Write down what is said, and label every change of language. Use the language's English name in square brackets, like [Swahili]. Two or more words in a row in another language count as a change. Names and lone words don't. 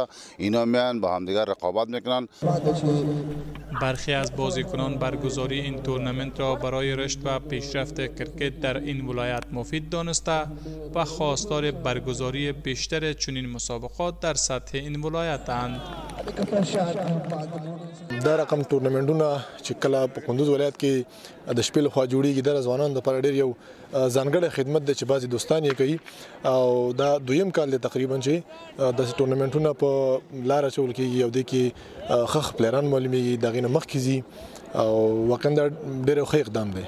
[Persian] اینا میان با همدیگر رقابت میکنند. برخی از بازیکنان برگزاری این تورنمنت را برای رشد و پیشرفت کرکت در این ولایت مفید دانسته و خواستار برگزاری بیشتر چنین مسابقات در سطح این ولایت اند. [Pashto] دا رقم تورنمنټونه چې کله په کندوز ولایت کې د شپې لخوا جوړیږي د ځوانانو لپاره ډېر یو ځانګړی خدمت دی چې بعضې دوستان یې کوي او دا دویم کال دی تقریبا چې داسې تورنمنټونه په لار اچول کېږي او دې کې ښه پلیران معلومیږي د هغې نه مخکې ځي او واقعا دا ډېر ښه اقدام دی.